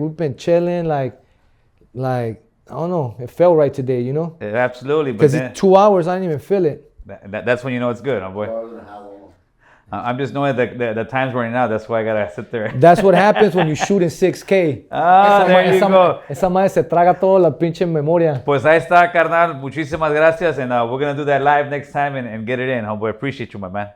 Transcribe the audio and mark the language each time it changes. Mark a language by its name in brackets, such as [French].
[English] We've been chilling, like I don't know. It felt right today, you know. Yeah, absolutely, but Because then 2 hours, I didn't even feel it. that's when you know it's good, homeboy. I'm just knowing the time's running out. That's why I gotta sit there. That's what happens when you shoot in 6K. There you go. [Spanish] Esa madre se traga toda la pinche memoria. Pues ahí está, carnal. Muchísimas gracias, [English] and we're gonna do that live next time and get it in, homeboy. Appreciate you, my man.